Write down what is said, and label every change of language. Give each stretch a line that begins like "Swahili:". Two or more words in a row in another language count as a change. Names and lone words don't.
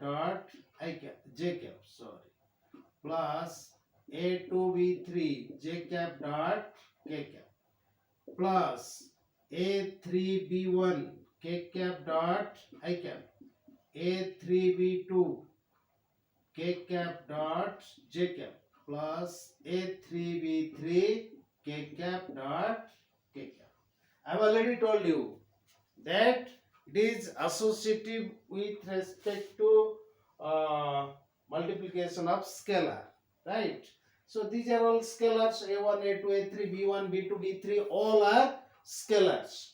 English: dot I cap J cap plus A2 B3 J cap dot K cap plus A3 B1 K cap dot I cap A3 B2 K cap dot J cap plus A3 B3 K cap dot K cap. I have already told you that it is associative with respect to multiplication of scalar, right? So these are all scalars. A1, A2, A3, B1, B2, B3, all are scalars.